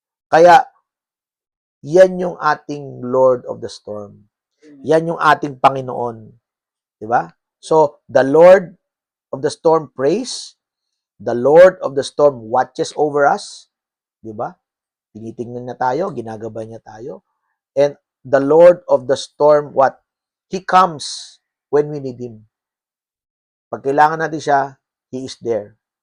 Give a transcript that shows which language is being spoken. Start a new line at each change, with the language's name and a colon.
Filipino: Kaya, yan yung ating Lord of the storm. Yan yung ating Panginoon. Diba?
English: So, the Lord of the storm prays. The Lord of the storm watches over us.
Filipino: Diba? Tinitingnan niya tayo, ginagabay niya tayo.
English: And the Lord of the storm, what? He comes when we need Him.
Filipino: Pag kailangan natin siya,
English: He is there.